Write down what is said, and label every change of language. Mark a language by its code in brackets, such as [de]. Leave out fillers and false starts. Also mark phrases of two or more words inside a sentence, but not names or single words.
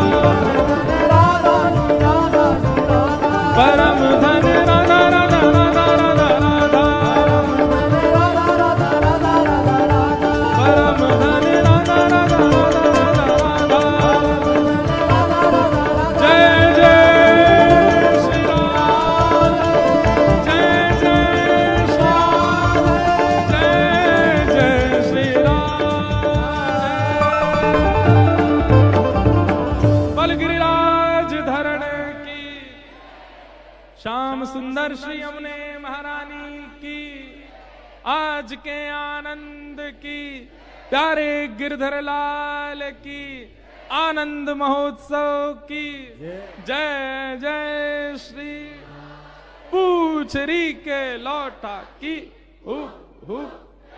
[hi] राधा श्री राधा श्री राधा, परम धन राधा राधा राधा राधा राधा, राधा राधा राधा राधा राधा, परम धन राधा राधा राधा राधा राधा। जय जय श्री राम, जय जय श्री राम, जय जय श्री राम। बल गिरिराज धरण की, श्याम सुंदर श्री यमुने महारानी की, आज के आनंद की, प्यारे गिरधर लाल की, आनंद महोत्सव की जय जय श्री। पूछरी के लौटा की हुप हुप